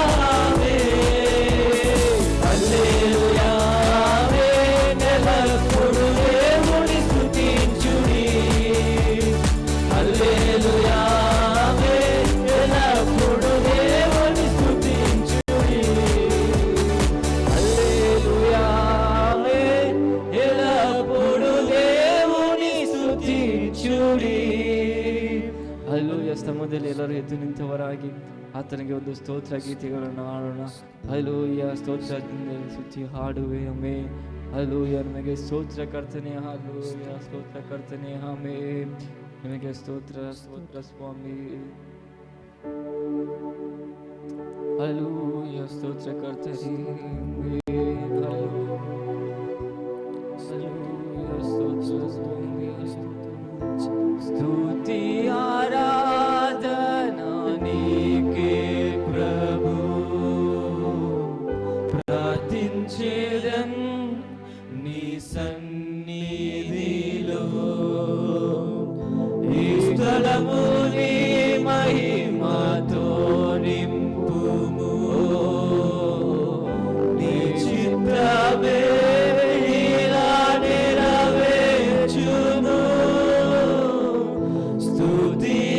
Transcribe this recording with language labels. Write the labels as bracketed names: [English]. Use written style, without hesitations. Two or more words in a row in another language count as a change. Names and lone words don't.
[Telugu] హల్లెలూయా ఎల్లప్పుడు దేవుని స్తుతించుడి హల్లెలూయా ఎల్లప్పుడు దేవుని స్తుతించుడి హల్లెలూయా ఎల్లప్పుడు దేవుని ಸ್ತುತಿಸುಡಿ [Kannada] ಹಲ್ಲೆಲೂಯಾ. ಸ್ತಂಭದಲ್ಲಿ ಎಲ್ಲರೂ ಎದ್ದು ನಿಂತವರಾಗಿ ಆತನಿಗೆ ಒಂದು ಸ್ತೋತ್ರ ಗೀತೆಗಳನ್ನು ಹಾಡೋಣ. ಹಲ್ಲೆಲೂಯಾ. ಸ್ತೋತ್ರದಿಂದ ಸ್ತುತಿ ಹಾಡುವೆ ಅಮೇ. ಹಲ್ಲೆಲೂಯಾ. ನಮಗೆ ಸ್ತೋತ್ರ ಕರ್ತನೆ. ಹಲ್ಲೆಲೂಯಾ. ಸ್ತೋತ್ರ ಕರ್ತನೆ. ಆಮೇ. ನಿಮಗೆ ಸ್ತೋತ್ರ ಸ್ತೋತ್ರ ಸ್ವಾಮಿ. ಹಲ್ಲೆಲೂಯಾ. ಸ್ತೋತ್ರ ಕರ್ತನೆ. ಹಲ್ಲೆಲೂಯಾ. ಸ್ತೋತ್ರ ಸ್ವಾಮಿ. [Telugu] స్తుతి ఆరాధనా నీకే ప్రభు ప్రార్థించేదన్ నీ సన్నిధిలో ఈ స్థలముని మహిమతో నింపుము నీ చిత్తమే ఇలా నెరవేర్చును స్తుతి